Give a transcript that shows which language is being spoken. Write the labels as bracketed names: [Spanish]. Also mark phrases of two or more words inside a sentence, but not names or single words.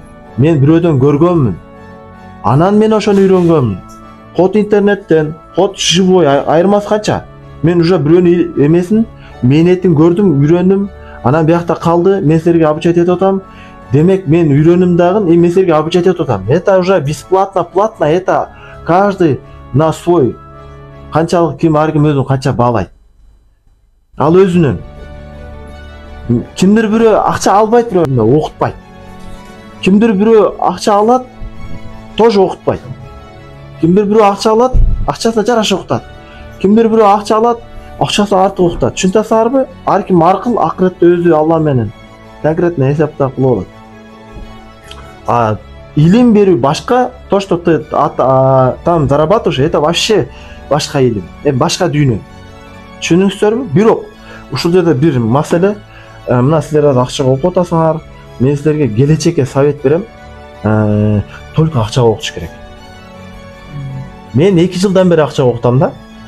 [Kyrgyz] Мен бирөөдөн көргөнмүн. Анан мен ошону үйрөнгөнмүн. Код интернеттен, [Russian] код живой, [Kyrgyz] айырмасы канча? Мен уже бирөөнүн эмесин, мээнетин көрдүм, үйрөндүм. Анан биякта калды, мен силерге обучать этип атам. Демек мен үйрөнүм дагы, мен силерге обучать этип атам. [Russian] Это уже бесплатно, платно, это каждый на свой. [Kyrgyz] Канчалык ким ар ким өзүн канча баалайт. Ал өзүнүн. Кимдир бирөө акча албайт, бирөө окутпайт. Кимдир бирөө акча алат, тоже окутпайт. Кимдир бирөө акча алат, акчасына жараша окутат. Кимдир бирөө акча алат, акчасы артык уктат. Түшүнөсүңөрбү? Ар ким аркыл акыретте өзү Алла менен конкретно эсептеп кылып алат. Илим берүү башка, [Russian] то, что ты там зарабатываешь, это вообще [Kyrgyz] башка илим, башка дүйнө. Түшүнүңүздөрбү? Бирок ушул жерде бир маселе, мына силер акчага окуп атасыңар, мен силерге келечекке совет берем. Только акчага окутуш керек. Мен 2 жылдан бери акчага окутам да.